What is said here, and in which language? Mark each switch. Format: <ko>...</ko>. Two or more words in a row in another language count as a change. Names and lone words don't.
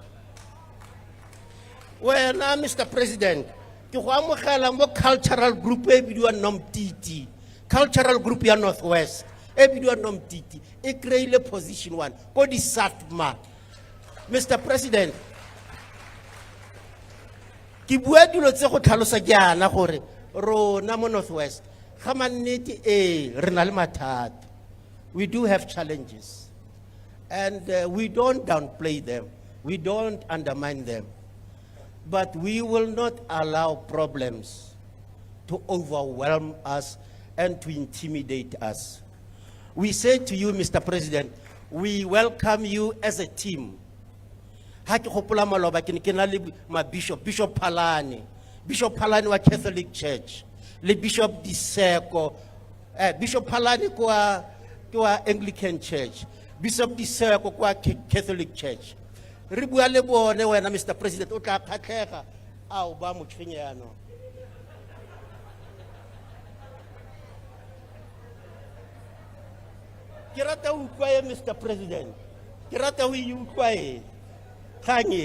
<tn>wena Mr President ke go amogela mo</tn> <en>cultural group</en> <tn>e bidiwa Nomtiti</tn> <en>cultural group</en> <tn>ya Northwest e bidiwa Nomtiti e creile position 1 ko di Satma Mr President ke bua dilo tse go tlhalosa jaana gore rona mo Northwest ga mannete re na le mathata</tn> <en>we do have challenges and we don't downplay them, we don't undermine them, but we will not allow problems to overwhelm us and to intimidate us. We say to you, Mr. President, we welcome you as a team.</en> <tn>Bishop Palani wa Catholic Church, le Bishop Diseko, Bishop Palani kwa Anglican Church, Bishop Diseko kwa Catholic Church. Re bua le bone wena Mr. President o tla phatlhega a o ba motshwenyano. Ke rata o utlwa Mr. President. Ke rata o utlwa kanye.</tn>